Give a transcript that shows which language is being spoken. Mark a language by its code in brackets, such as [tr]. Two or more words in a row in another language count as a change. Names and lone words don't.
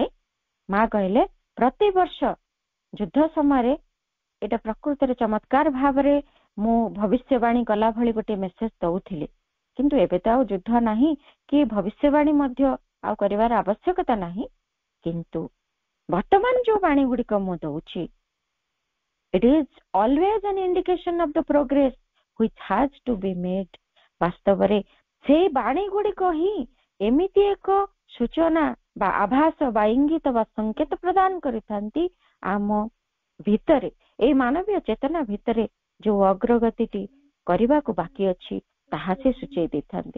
[or] ମା କହିଲେ ପ୍ରତିବର୍ଷ ଯୁଦ୍ଧ ସମୟରେ ଏଟା ପ୍ରକୃତରେ ଚମତ୍କାର ଭାବରେ ମୁଁ ଭବିଷ୍ୟବାଣୀ କଲା ଭଳି ଗୋଟେ ମେସେଜ ଦଉଥିଲି। କିନ୍ତୁ ଏବେ ତ ଆଉ ଯୁଦ୍ଧ ନାହିଁ କି ଭବିଷ୍ୟବାଣୀ ମଧ୍ୟ ଆଉ କରିବାର ଆବଶ୍ୟକତା ନାହିଁ। କିନ୍ତୁ ବର୍ତ୍ତମାନ ଯୋଉ ବାଣୀ ଗୁଡିକ ମୁଁ ଦଉଛି, [en] it is always an indication of the progress which has to be made। [or] ବାସ୍ତବରେ ସେଇ ବାଣୀ ଗୁଡିକ ହିଁ ଏମିତି ଏକ ସୂଚନା ବା ଆଭାସ ବା ଇଙ୍ଗିତ ବା ସଂକେତ ପ୍ରଦାନ କରିଥାନ୍ତି ଆମ ଭିତରେ, ଏଇ ମାନବୀୟ ଚେତନା ଭିତରେ ଯୋଉ ଅଗ୍ରଗତିଟି କରିବାକୁ ବାକି ଅଛି ତାହା ସେ ସୂଚେଇ ଦେଇଥାନ୍ତି।